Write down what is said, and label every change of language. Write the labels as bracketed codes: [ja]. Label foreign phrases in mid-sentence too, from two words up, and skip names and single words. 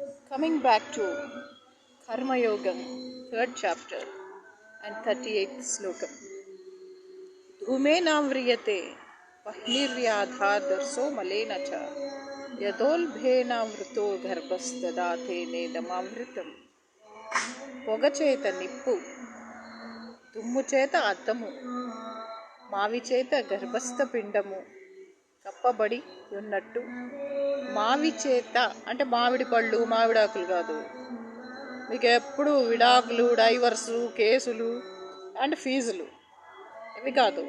[en] Coming back to Karma Yogam, 3rd chapter and 38th slokam. [sa] धूमेन व्रियते पह्निर्यादर्शो मलेन च यदोल्भेन वृतो गर्भस्तदते नेदमावृतम्. [te] పొగచేత నిప్పు, దుమ్ము చేత అద్దము, మావి చేత గర్భస్థ పిండము కప్పబడి ఉన్నట్టు. మావి చేత అంటే మామిడి పళ్ళు, మామిడాకులు కాదు. మీకు ఎప్పుడు విడాకులు, డైవర్సు, కేసులు అండ్ ఫీజులు ఇవి కాదు.